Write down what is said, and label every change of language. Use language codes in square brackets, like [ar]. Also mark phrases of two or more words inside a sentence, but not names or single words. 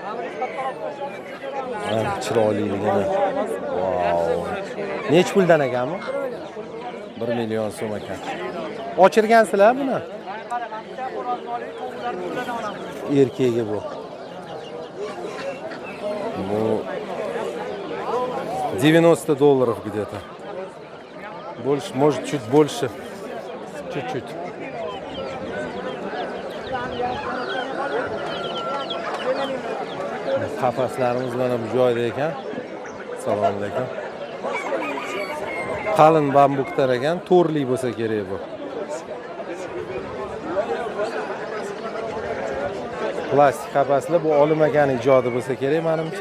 [uz] Chiroyliligini. Wow. Nech puldan ekanmi? 1 million so'm ekan. Ochirgansizlar buni? Erkegi bu. Bu $90 где-то. [ru] Больше, может, чуть больше. Чуть-чуть. [uz] Qafaslarimiz mana bu joyda ekan. Assalomu alaykum. Qalin bambuklar ekan, to'rli bo'lsa kerak bu. Plastik qafaslar bu olinmagan ijodi bo'lsa kerak menimcha.